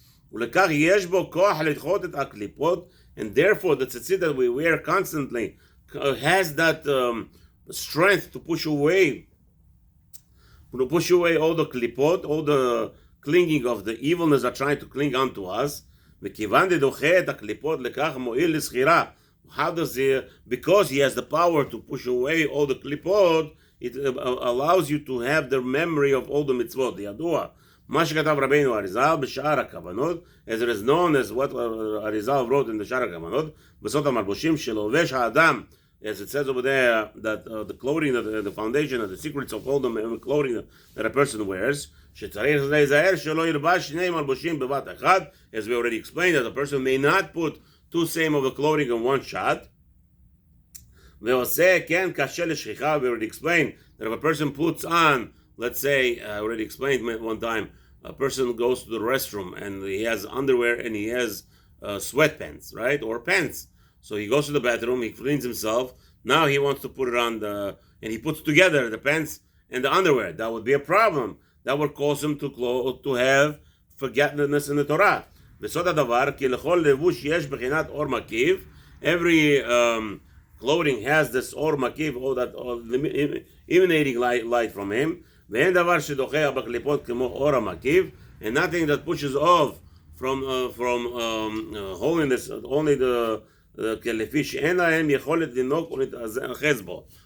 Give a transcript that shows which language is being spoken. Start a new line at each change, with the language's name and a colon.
English: And therefore, the tzitzit that we wear constantly has that strength to push away all the klipot, all the clinging of the evilness that trying to cling onto us.
Hebrew: וכיוון דדוחה את הקליפות לכך מועיל לזכירה.
English: How does he, because he has the power to push away all the klipot, it allows you to have the memory of all the mitzvot.
Hebrew: ידוע, מה שכתב רבינו אריזל בשאר הכוונות,
English: as it is known as what Arizal wrote in the שאר הכוונות,
Hebrew: בסוד המלבושים שלובש האדם,
English: as it says over there, that the clothing, the foundation, the secrets of all the clothing that a person wears,
Hebrew: שצריך להיזהר שלא ילבש שני מלבושים בבת אחד,
English: as we already explained, that a person may not put two same of the clothing in one shot.
Hebrew: ועושה כן קשה לשכחה,
English: we already explained that if a person puts on, let's say, I already explained one time, a person goes to the restroom and he has underwear and he has sweatpants, right, or pants. So he goes to the bathroom, he cleans himself, now he wants to put it on and he puts together the pants and the underwear. That would be a problem. That would cause him to have forgetfulness in the Torah.
Hebrew: וסוד הדבר, כי לכל לבוש יש בחינת אור מקיף.
English: Every clothing has this אור מקיף, all that emanating light from him.
Hebrew: ואין דבר שדוחה בקליפות כמו אור המקיף,
English: and nothing that pushes off from holiness, only
Hebrew: לפי שאין להם יכולת לנהוג ולהתאחז בו.